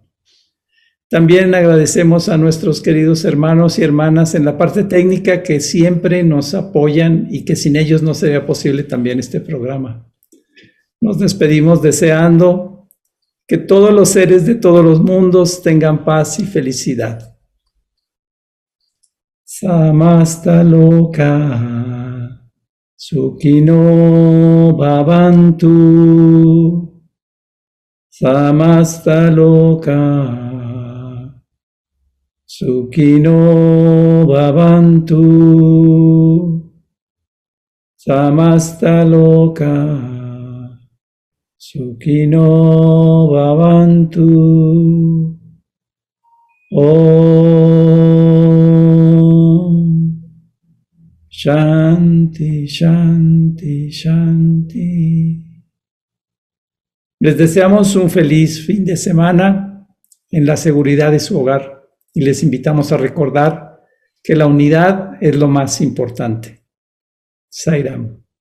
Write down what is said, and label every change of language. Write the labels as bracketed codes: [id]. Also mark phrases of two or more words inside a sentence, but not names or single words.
[es] También agradecemos a nuestros queridos hermanos y hermanas en la parte técnica que siempre nos apoyan y que sin ellos no sería posible también este programa. Nos despedimos deseando que todos los seres de todos los mundos tengan paz y felicidad. [sa] Samasta loka sukhino bhavantu. Samasta loka sukhino bhavantu. Samasta loka sukhino bhavantu. Om Shanti, Shanti, Shanti. [es] Les deseamos un feliz fin de semana en la seguridad de su hogar y les invitamos a recordar que la unidad es lo más importante. Sairam.